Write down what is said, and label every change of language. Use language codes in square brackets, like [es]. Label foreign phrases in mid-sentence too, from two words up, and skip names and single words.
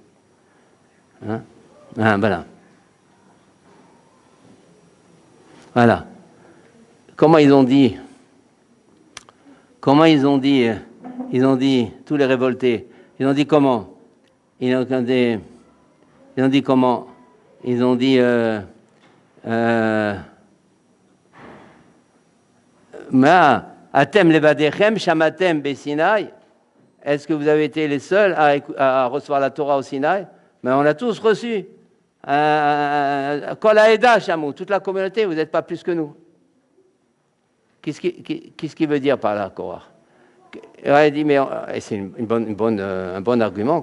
[fr] Voilà. Voilà. Comment ils ont dit? Ils ont dit, tous les révoltés. Ils ont dit comment? Ils ont dit comment? Ils ont dit. [he] אתם לבדכם שמעתם בסיני. [fr] Est-ce que vous avez été les seuls à recevoir la Torah au Sinaï? Mais on l'a tous reçu. [he] כל העדה שמעו, [fr] toute la communauté, vous n'êtes pas plus que nous. Qu'est-ce qu'il veut dire par là, Korah? Il dit, mais c'est un bon argument.